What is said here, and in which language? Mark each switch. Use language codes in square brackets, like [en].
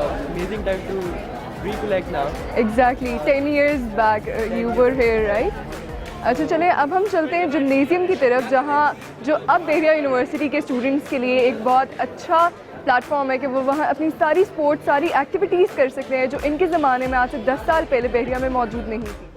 [en] Amazing time to recollect now. Exactly, 10 years back you were here, right? [ur] اچھا چلیں اب ہم چلتے ہیں جمنیزیم کی طرف, جہاں جو اب بحریہ یونیورسٹی کے اسٹوڈنٹس کے لیے ایک بہت اچھا پلیٹ فارم ہے کہ وہ وہاں اپنی ساری اسپورٹس, ساری ایکٹیویٹیز کر سکتے ہیں جو ان کے زمانے میں آج سے 10 سال پہلے بحریہ میں موجود نہیں تھی.